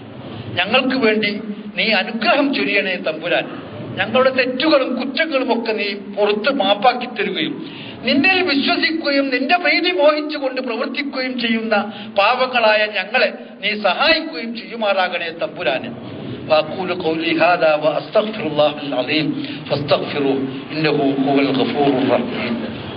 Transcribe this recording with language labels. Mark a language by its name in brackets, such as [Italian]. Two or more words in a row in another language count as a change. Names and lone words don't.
[Malayalam] ഞങ്ങൾക്ക് വേണ്ടി നീ അനുഗ്രഹം ചൊരിയണേ തമ്പുരാൻ. ഞങ്ങളുടെ തെറ്റുകളും കുറ്റങ്ങളും ഒക്കെ നീ പുറത്ത് മാപ്പാക്കി തരുകയും നിന്നിൽ വിശ്വസിക്കുകയും നിന്റെ പ്രീതി മോഹിച്ചുകൊണ്ട് പ്രവർത്തിക്കുകയും ചെയ്യുന്ന പാവങ്ങളായ ഞങ്ങളെ നീ സഹായിക്കുകയും ചെയ്യുമാറാകണേ തമ്പുരാന്. [Arabic] وأقول قولي هذا وأستغفر الله العظيم فاستغفروه إنه هو الغفور الرحيم.